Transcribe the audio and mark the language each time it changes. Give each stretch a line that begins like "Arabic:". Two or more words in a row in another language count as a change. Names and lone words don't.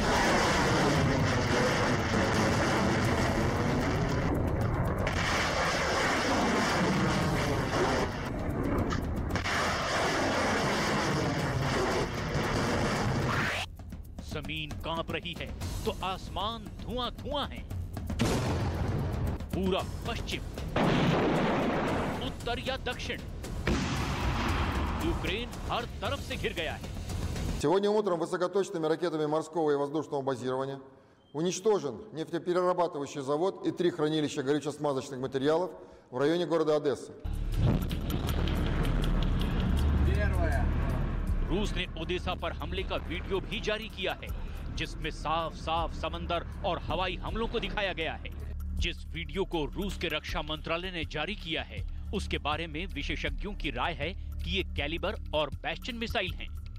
Hindi: जमीन कांप रही है तो आसमान धुआं-धुआं है। पूरा पश्चिम, उत्तर या दक्षिण, यूक्रेन हर तरफ से घिर गया है।
Russian: Сегодня утром высокоточными ракетами морского и воздушного базирования уничтожен нефтеперерабатывающий завод и 3 хранилища горюче-смазочных материалов в районе города Одесса.
Hindi: रूस ने ओडेसा पर हमले का वीडियो भी जारी किया है, जिसमें साफ-साफ समंदर और हवाई हमलों को दिखाया गया है। जिस वीडियो को रूस के रक्षा मंत्रालय ने जारी किया है, उसके बारे में विशेषज्ञों की राय है कि ये कैलिबर और बैस्टियन मिसाइल हैं।